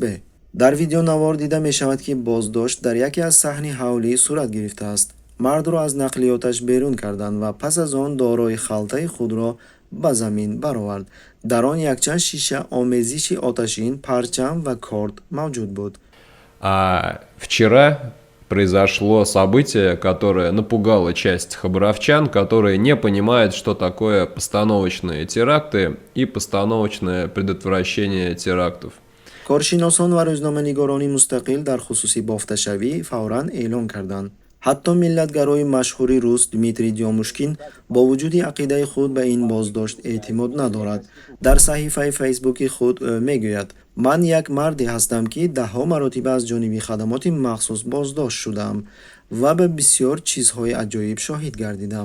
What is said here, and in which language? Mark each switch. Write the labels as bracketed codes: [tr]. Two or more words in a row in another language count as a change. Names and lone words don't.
[tg] дар видеонавор дида мешавад, ки боздошт дар яке аз саҳни ҳавлӣ сурат гирифтааст. мардро аз нақлиёташ берун карданд ва пас аз он дорои халтаи худро ба замин баровард. дар он якчанд шиша омезиши оташин, парчам ва корд мавҷуд буд. [ru] Вчера произошло событие, которое напугало часть хабаровчан, которые не понимают, что такое постановочные теракты и постановочное предотвращение терактов. [tg] коршиносон ва рӯзноманигорони мустақил дар хусуси бофташавӣ фавран эълон карданд. ҳатто миллатгарои машҳури рус Дмитрий Дёмушкин бо вуҷуди ақидаи худ ба ин боздошт эътимод надорад. дар саҳифаи фейсбуки худ ӯ мегӯяд: ман як марде ҳастам, ки даҳҳо маротиба аз ҷониби хадамоти махсус боздошт шудаам ва ба бисёр чизҳои аҷоиб шоҳид гардидам.